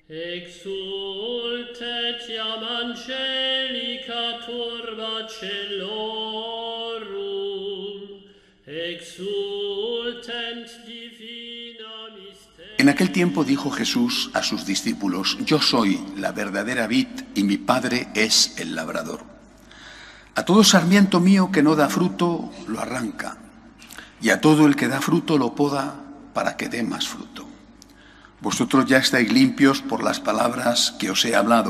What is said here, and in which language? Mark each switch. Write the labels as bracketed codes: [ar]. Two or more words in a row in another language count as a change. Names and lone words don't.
[la] Exultet iam angelica turba celorum, exultent divina mysteria. [es] En aquel tiempo dijo Jesús a sus discípulos: Yo soy la verdadera vid y mi Padre es el labrador. A todo sarmiento mío que no da fruto lo arranca, y a todo el que da fruto lo poda para que dé más fruto. Vosotros ya estáis limpios por las palabras que os he hablado.